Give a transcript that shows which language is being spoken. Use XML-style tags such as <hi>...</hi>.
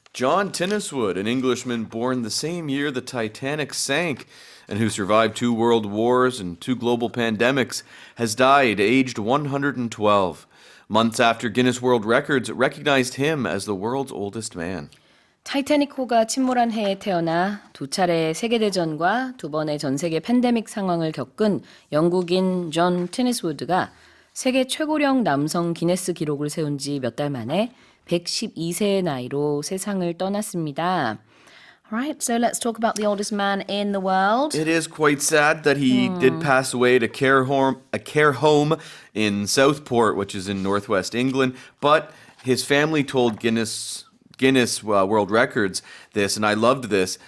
<en>John Tinniswood, an Englishman born the same year the Titanic sank and who survived 2 world wars and 2 global pandemics, has died aged 112. Months after Guinness World Records recognized him as the world's oldest man.</en> <ko>타이타닉호가 침몰한 해에 태어나 2차례 세계대전과 2번의 전세계 팬데믹 상황을 겪은 영국인 존 티니스우드가 세계 최고령 남성 기네스 기록을 세운 지 몇 달 만에 112세의 나이로 세상을 떠났습니다.</ko> <en>Alright, so let's talk about the oldest man in the world. It is quite sad that he did pass away at a care home in Southport, which is in northwest England, but his family told Guinness World Records this, and I loved this.</en>